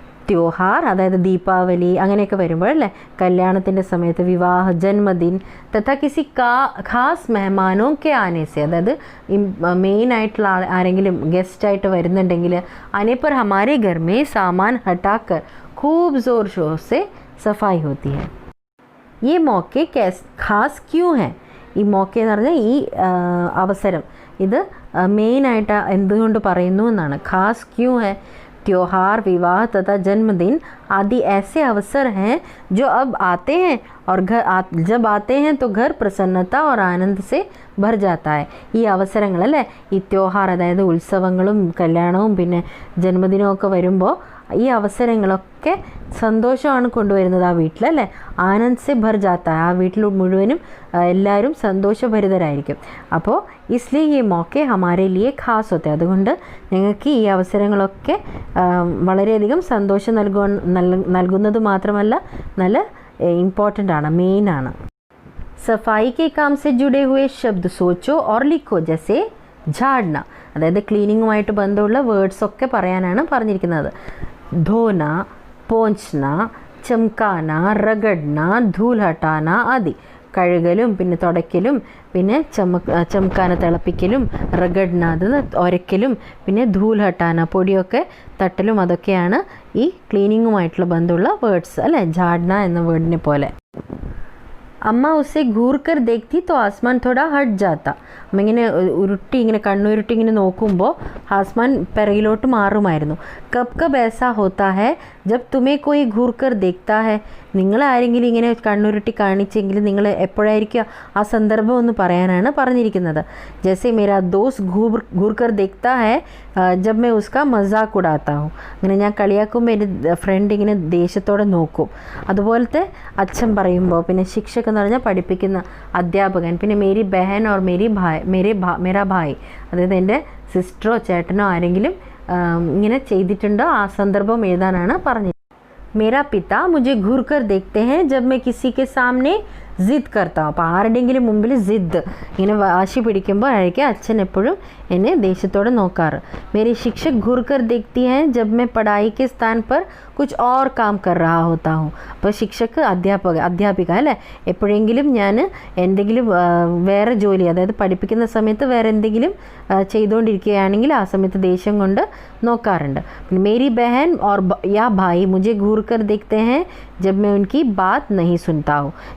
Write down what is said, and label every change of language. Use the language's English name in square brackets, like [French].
[Hindi] त्योहार, [Malayalam] അതായത് ദീപാവലി അങ്ങനെയൊക്കെ വരുമ്പോഴല്ലേ, കല്യാണത്തിൻ്റെ സമയത്ത്, വിവാഹ, [Hindi] ജന്മദിൻ, തഥാ കിസി ഖാസ് മെഹമാനോ കെ ആനെ സെ, [Malayalam] അതായത് മെയിനായിട്ടുള്ള ആരെങ്കിലും ഗസ്റ്റായിട്ട് വരുന്നുണ്ടെങ്കിൽ [Hindi] ആനെ पर हमारे घर में सामान हटाकर खूब ज़ोर शोर से सफाई होती है. ये मौके ഖാസ് ക്യൂ हैं? [Malayalam] ഈ മौके എന്ന് പറഞ്ഞാൽ ഈ അവസരം, ഇത് മെയിനായിട്ട് എന്തുകൊണ്ട് പറയുന്നു എന്നാണ്. [Hindi] ഖാസ് ക്യൂ ഹെ? त्योहार, विवाह तथा जन्मदिन आदि ऐसे अवसर हैं जो अब आते हैं और जब आते हैं तो घर प्रसन्नता और आनंद से ഭർ ജാത്താ ഹൈ. [Malayalam] ഈ അവസരങ്ങളല്ലേ, ഈ ത്യോഹാർ അതായത് ഉത്സവങ്ങളും കല്യാണവും പിന്നെ ജന്മദിനവും ഒക്കെ വരുമ്പോൾ ഈ അവസരങ്ങളൊക്കെ സന്തോഷമാണ് കൊണ്ടുവരുന്നത് ആ വീട്ടിലല്ലേ. [Hindi] ആനന്ദ് സെ ഭർ ജാത്താ ഹൈ, [Malayalam] ആ വീട്ടിൽ മുഴുവനും എല്ലാവരും സന്തോഷഭരിതരായിരിക്കും. അപ്പോൾ [Hindi] ഇസ്ലിയെ ഈ മौके ഹമാരെ ലിയെ ഖാസ് ഹോത്തെ, [Malayalam] അതുകൊണ്ട് ഞങ്ങൾക്ക് ഈ അവസരങ്ങളൊക്കെ വളരെയധികം സന്തോഷം നൽകുന്നത് മാത്രമല്ല നല്ല ഇമ്പോർട്ടൻ്റ് ആണ്, മെയിൻ ആണ്. [Hindi] सफाई के काम से जुड़े हुए शब्द सोचो और लिखो. जैसे झाड़ना, [Malayalam] അതായത് ക്ലീനിങ്ങുമായിട്ട് ബന്ധമുള്ള വേർഡ്സ് ഒക്കെ പറയാനാണ് പറഞ്ഞിരിക്കുന്നത്. [Hindi] ധോന, പോഞ്ചന, ചംകാന, റഗഡ്ന, ധൂൽ ഹട്ടാന ആദി. [Malayalam] കഴുകലും പിന്നെ തുടയ്ക്കലും പിന്നെ ചംകാന തിളപ്പിക്കലും റഗഡ്ന അത് ഒരയ്ക്കലും പിന്നെ ധൂൽ ഹട്ടാന പൊടിയൊക്കെ തട്ടലും അതൊക്കെയാണ് ഈ ക്ലീനിങ്ങുമായിട്ടുള്ള ബന്ധമുള്ള വേർഡ്സ് അല്ലേ, ഝാഡ്ന എന്ന വേർഡിനെ പോലെ. [Hindi] അമ്മ ഉസെ ഘൂർ കർ ദേഖ്തി തോ ആസ്മാൻ തോടാ ഹട്ട് ജാത്ത. [Malayalam] അമ്മ ഇങ്ങനെ ഉരുട്ടി ഇങ്ങനെ കണ്ണുരുട്ടി ഇങ്ങനെ നോക്കുമ്പോൾ ആസ്മാൻ പിറകിലോട്ട് മാറുമായിരുന്നു. [Hindi] കബ് കബ് ऐसा होता है जब तुम्हें कोई घूर कर देखता है. [Malayalam] നിങ്ങൾ ആരെങ്കിലും ഇങ്ങനെ കണ്ണുരുട്ടി കാണിച്ചെങ്കിൽ നിങ്ങൾ എപ്പോഴായിരിക്കും ആ സന്ദർഭം ഒന്ന് പറയാനാണ് പറഞ്ഞിരിക്കുന്നത്. [Hindi] ജैसे मेरा दोस्त घूर कर देखता है जब मैं उसका मजाक उड़ाता हूँ. [Malayalam] അങ്ങനെ ഞാൻ കളിയാക്കുമ്പോൾ എൻ്റെ ഫ്രണ്ട് ഇങ്ങനെ ദേഷ്യത്തോടെ നോക്കും. അതുപോലത്തെ അച്ഛൻ പറയുമ്പോൾ പിന്നെ ശിക്ഷക് എന്ന് പറഞ്ഞാൽ പഠിപ്പിക്കുന്ന അധ്യാപകൻ, പിന്നെ [Hindi] മേരി ബഹൻ ഓർ മേരാ ഭായ് [Malayalam] അതായത് എൻ്റെ സിസ്റ്ററോ ചേട്ടനോ ആരെങ്കിലും ഇങ്ങനെ ചെയ്തിട്ടുണ്ടോ ആ സന്ദർഭം എഴുതാനാണ് പറഞ്ഞത്. [Hindi] मेरा पिता मुझे घूर कर देखते हैं जब मैं किसी के सामने ജിദ് करता हूँ. [Malayalam] അപ്പോൾ ആരുടെയെങ്കിലും മുമ്പിൽ ജിദ് ഇങ്ങനെ വാശി പിടിക്കുമ്പോൾ ആയിരിക്കും അച്ഛൻ എപ്പോഴും എന്നെ ദേഷ്യത്തോടെ നോക്കാറ്. [Hindi] मेरी शिक्षक घूर कर देखती हैं जब मैं पढ़ाई के स्थान पर कुछ और काम कर रहा होता हूँ. [Malayalam] അപ്പോൾ ശിക്ഷക്ക് അധ്യാപിക അല്ലേ, എപ്പോഴെങ്കിലും ഞാൻ എന്തെങ്കിലും വേറെ ജോലി അതായത് പഠിപ്പിക്കുന്ന സമയത്ത് വേറെ എന്തെങ്കിലും ചെയ്തുകൊണ്ടിരിക്കുകയാണെങ്കിൽ ആ സമയത്ത് ദേഷ്യം കൊണ്ട് നോക്കാറുണ്ട്. [Hindi] പിന്നെ മേരി ബഹൻ ഓർ യാ ഭായി മുझे घूर कर देखते हैं जब मैं उनकी बात नहीं सुनता हूँ.